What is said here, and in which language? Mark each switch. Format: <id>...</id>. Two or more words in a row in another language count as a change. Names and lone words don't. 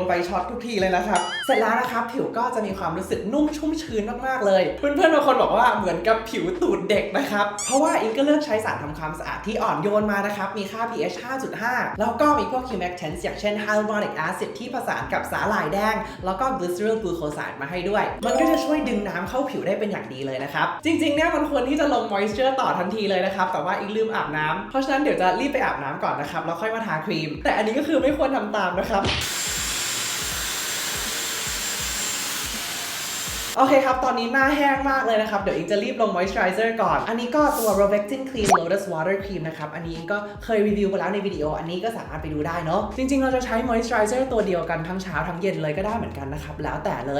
<th>ไฟช็อตทุกทีเลยนะครับเสร็จแล้วนะครับผิวก็จะมีความรู้สึกนุ่มชุ่มชื้นมากๆเลยเพื่อนๆบางคนบอกว่าเหมือนกับผิวตูดเด็กนะครับเพราะว่าอิงก็เลือกใช้สารทำความสะอาดที่อ่อนโยนมานะครับมีค่า pH 5.5 แล้วก็มีพวก humectants อย่างเช่น</th> <en>hyaluronic acid</en> <th>ที่ผสานกับสาหร่ายแดงแล้วก็</th> <en>glyceryl glucoside</en> <th>มาให้ด้วยมันก็จะช่วยดึงน้ำเข้าผิวได้เป็นอย่างดีเลยนะครับจริงๆเนี่ยมันควรที่จะลง moisture ต่อทันทีเลยนะครับแต่ว่าอิงลืมอาบน้ำเพราะฉะนั้นเดี๋ยวจะรีบไปอาบน้ำก่อนนะครับแล้วค่อยมาทาครีมแต่อันนี้ก็คือไม่ควรทำตามนะครับ โอเคครับตอนนี้หน้าแห้งมากเลยนะครับเดี๋ยวอิงจะรีบลง moisturizer ก่อนอันนี้ก็ตัว Rovectin Clean Lotus Water Cream นะครับอันนี้อิงก็เคยรีวิวไปแล้วในวิดีโออันนี้ก็สามารถไปดูได้เนาะจริงๆเราจะใช้ moisturizer ตัวเดียวกันทั้งเช้าทั้งเย็นเลยก็ได้เหมือนกันนะครับแล้วแต่เลย</th>